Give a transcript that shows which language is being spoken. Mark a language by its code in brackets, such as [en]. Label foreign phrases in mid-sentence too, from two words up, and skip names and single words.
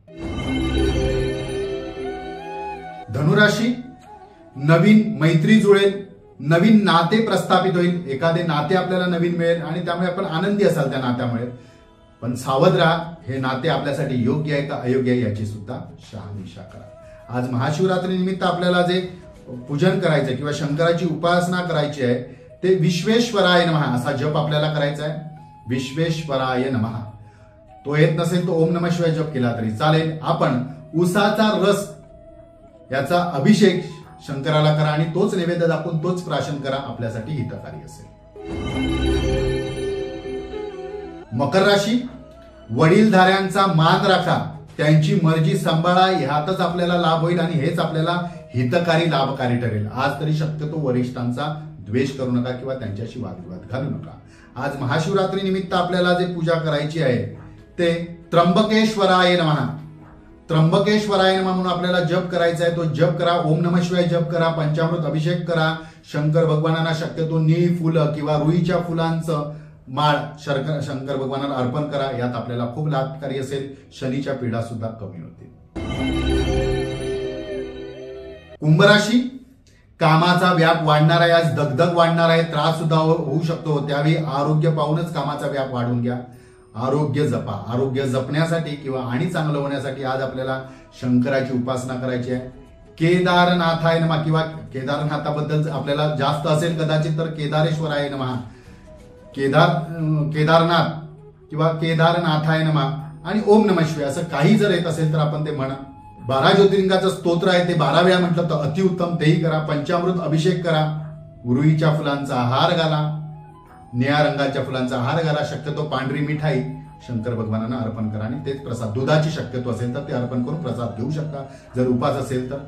[mr] धनुराशी, नवीन मैत्री जुळेल, नवीन नाते प्रस्थापित होईल. एखादे नाते आपल्याला नवीन मिळेल आणि त्यामुळे आपण आनंदी असाल त्या नात्यामुळे. पण सावध राहा, हे नाते आपल्यासाठी योग्य आहे का अयोग्य आहे याची सुद्धा शहानिशा करा. आज महाशिवरात्री निमित्त आपल्याला जे पूजन करायचं किंवा शंकराची उपासना करायची आहे ते [sa] विश्वेश्वराय नमः [mr] असा जप आपल्याला करायचा आहे. [sa] विश्वेश्वराय नमः. [mr] तो येत नसेल तो [sa] ओम नमः शिवाय [mr] जप केला तरी चालेल. आपण उसाचा रस याचा अभिषेक शंकराला करा आणि तोच नैवेद्य दाखवून तोच प्राशन करा. आपल्यासाठी हितकारी असेल. मकर राशी, वडीलधाऱ्यांचा मान राखा, त्यांची मर्जी सांभाळा. ह्यातच आपल्याला लाभ होईल आणि हेच आपल्याला हितकारी लाभकारी ठरेल. आज तरी शक्यतो वरिष्ठांचा द्वेष करू नका किंवा त्यांच्याशी वादविवाद घालू नका. आज महाशिवरात्री निमित्त आपल्याला जे पूजा करायची आहे ते [sa] त्र्यंबकेश्वराय नमः. त्र्यंबकेश्वराय नमः [mr] म्हणून आपल्याला जप करायचा आहे. तो जप करा. [sa] ओम नमः शिवाय [mr] जप करा. पंचामृत अभिषेक करा. शंकर भगवानांना शक्यतो निळी फुलं किंवा रुईच्या फुलांचं माळ शंकर भगवानांना अर्पण करा. यात आपल्याला खूप लाभकारी असेल. शनीच्या पीडा सुद्धा कमी होतील. कुंभ राशी, कामाचा व्याप वाढणार आहे. आज दगदग वाढणार आहे. त्रास सुद्धा होऊ शकतो. त्यावेळी आरोग्य पाहूनच कामाचा व्याप वाढवून घ्या. आरोग्य जपा. आरोग्य जपण्यासाठी किंवा आणि चांगलं होण्यासाठी आज आपल्याला शंकराची उपासना करायची आहे. [sa] केदारनाथाय नमः [mr] किंवा केदारनाथाबद्दल आपल्याला जास्त असेल कदाचित तर [sa] केदारेश्वराय नमः. [mr] केदारनाथ किंवा [sa] केदारनाथाय नमः [mr] आणि [sa] ओम नमः शिवाय [mr] असं काही जर येत असेल तर आपण ते म्हणा. 12 ज्योतिर्लिंगाचं स्तोत्र आहे ते 12 वेळा म्हटलं तर अतिउत्तम, तेही करा. पंचामृत अभिषेक करा. रुईच्या फुलांचा हार घाला. निळ्या रंगाच्या फुलांचा हार घाला. शक्यतो पांढरी मिठाई शंकर भगवानांना अर्पण करा आणि तेच प्रसाद, दुधाची शक्यतो असेल तर ते अर्पण करून प्रसाद घेऊ शकता जर उपास असेल तर.